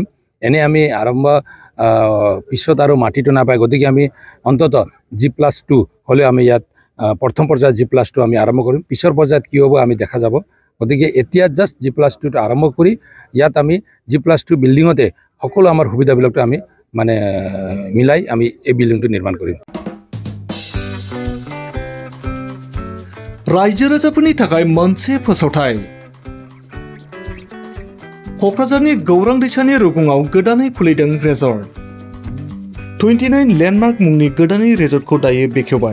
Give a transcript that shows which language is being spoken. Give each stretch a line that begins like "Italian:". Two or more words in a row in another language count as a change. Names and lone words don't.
Assamese: এনে আমি আৰম্ভ পিছত আৰু মাটিটো নাপায়, গতিকে আমি অন্ততঃ G+2 হ'লে আমি ইয়াত প্ৰথম পৰ্যায়ত G+2 আমি আৰম্ভ কৰিম। পিছৰ পৰ্যায়ত কি হ'ব আমি দেখা যাব। গতিকে এতিয়া জাষ্ট G+2টো আৰম্ভ কৰি ইয়াত আমি G+2 বিল্ডিঙতে সকলো আমাৰ সুবিধাবিলাকটো আমি মানে মিলাই আমি এই বিল্ডিংটো নিৰ্মাণ কৰিম।
Bodo: रायजो राजाफोरनि थाखाय मोनसे फोसावथाय। क'क्राझारनि गौरां दैसानि रुगुङाव गोदानै खुलिदों रेजर्ट। 29 लेन्डमार्क मुंनि गोदानै रेजर्टखौ दायो बेखेवबाय।